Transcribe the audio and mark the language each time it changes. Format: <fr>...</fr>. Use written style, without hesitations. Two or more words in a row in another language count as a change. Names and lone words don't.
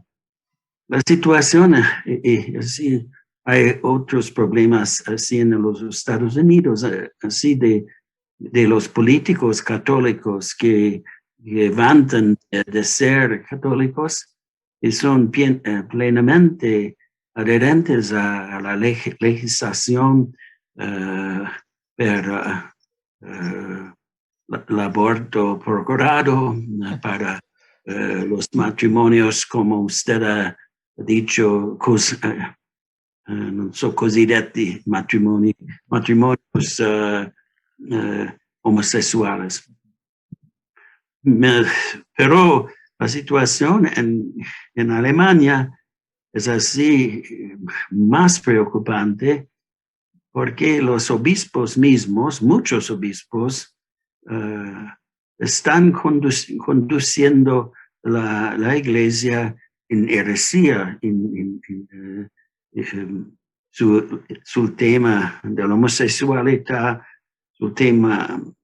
<es>La situación así, hay otros problemas así en los Estados Unidos, así de los políticos católicos que levantan de ser católicos y son plenamente adherentes a la legislación para el aborto procurado, para los matrimonios, como usted ha dicho,</es> <it>non so, cosiddetti</it> <es>matrimonios homosexuales. Pero la situación en Alemania es así más preocupante porque los obispos mismos, muchos obispos, están conduciendo la iglesia en heresía, su tema de la homosexualidad, su tema</es>